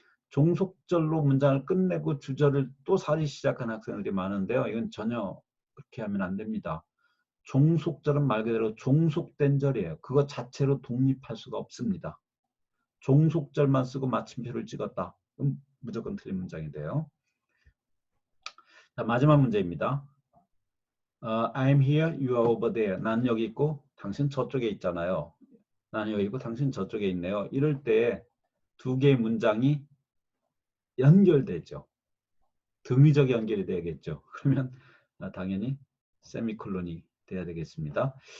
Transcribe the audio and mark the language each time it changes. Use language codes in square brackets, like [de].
[ko] 종속절로 문장을 끝내고 주절을 또 다시 시작한 학생들이 많은데요. 이건 전혀 그렇게 하면 안 됩니다. 종속절은 말 그대로 종속된 절이에요. 그것 자체로 독립할 수가 없습니다. 종속절만 쓰고 마침표를 찍었다. 그럼 무조건 틀린 문장인데요. 자, 마지막 문제입니다. [en] I'm here, you are over there. [ko] 난 여기 있고 당신 저쪽에 있잖아요. 난 여기 있고 당신 저쪽에 있네요. 이럴 때 두 개의 문장이 연결되죠. 등위적 연결이 되겠죠. 그러면 당연히 세미콜론이 돼야 되겠습니다.